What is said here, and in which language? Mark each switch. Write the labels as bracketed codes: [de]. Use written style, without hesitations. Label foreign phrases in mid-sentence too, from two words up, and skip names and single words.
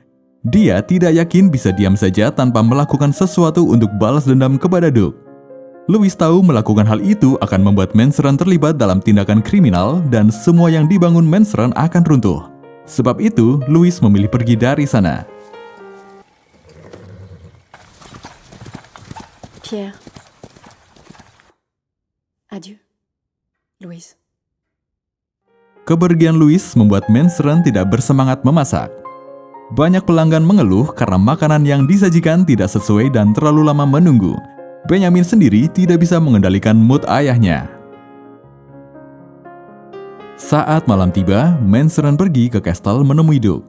[id] Dia tidak yakin bisa diam saja tanpa melakukan sesuatu untuk balas dendam kepada Duke. Louis tahu melakukan hal itu akan membuat Mansaron terlibat dalam tindakan kriminal dan semua yang dibangun Mansaron akan runtuh. Sebab itu, Louis memilih pergi dari sana. Pierre. [fr] Adieu. Louise. [id] Kepergian Louis membuat Mansaron tidak bersemangat memasak. Banyak pelanggan mengeluh karena makanan yang disajikan tidak sesuai dan terlalu lama menunggu. Benjamin sendiri tidak bisa mengendalikan mood ayahnya. Saat malam tiba, Mansaron pergi ke kastel menemui Duke.